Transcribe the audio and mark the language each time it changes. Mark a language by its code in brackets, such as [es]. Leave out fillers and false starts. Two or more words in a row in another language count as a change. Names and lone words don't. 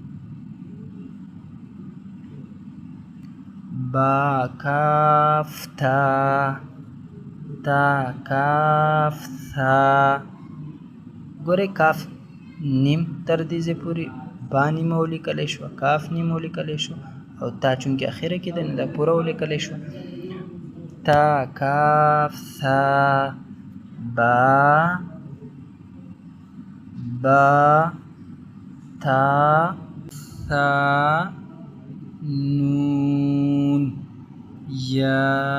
[ps] با کاف تا تا کاف ثا. ګورئ کاف نیم تر دې ځای پورې با نیمه ولیکلی شوه، کاف نیمه ولیکلی شو او تا چونکې اخیره کې ده نو دا پوره ولیکلی شوه. تا کاف ثا با با تا ثا نون یا